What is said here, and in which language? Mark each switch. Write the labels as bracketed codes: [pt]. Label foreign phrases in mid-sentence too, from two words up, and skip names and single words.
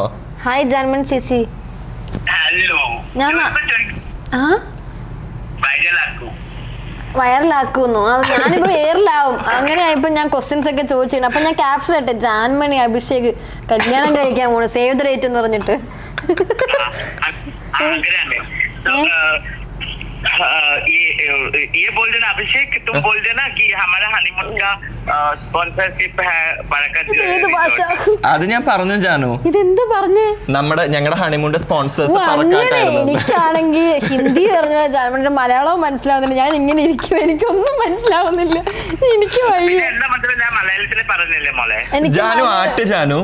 [ml] ഹായ് ജാൻമൻ ചേച്ചി. ഹലോ. വൈറലാക്കുന്നു. ഞാനിപ്പോ എയറിലാവും. അങ്ങനെ ആയപ്പോ ഞാൻ ക്വസ്റ്റ്യൻസ് ഒക്കെ ചോദിച്ചിരുന്നു. അപ്പൊ ഞാൻ ക്യാപ്ഷൻ ഇട്ടെ, ജാൻമണി അഭിഷേക് കല്യാണം കഴിക്കാൻ പോണു, [en] save the date [ml] എന്ന് പറഞ്ഞിട്ട്. [hi] ये बोल देना अभिषेक, तुम बोल देना कि हमारा हनीमून का स्पॉन्सरशिप है बरकत. [ml] അത് ഞാൻ പറഞ്ഞു ജാനു. ഇതെന്ത് പറഞ്ഞു? ഞങ്ങളുടെ ഹണിമൂണിന്റെ സ്പോൺസേഴ്സ്. എനിക്കാണെങ്കിൽ ഹിന്ദി പറഞ്ഞ ജാൻമണിന്റെ മലയാളവും മനസ്സിലാവുന്നില്ല. ഞാൻ ഇങ്ങനെ ഇരിക്കും, എനിക്കൊന്നും മനസ്സിലാവുന്നില്ല. എനിക്ക് എന്താ മനസ്സിലായി? ഞാൻ മലയാളത്തിൽ പറഞ്ഞില്ലേ മോളെ? ജാനു ജാനു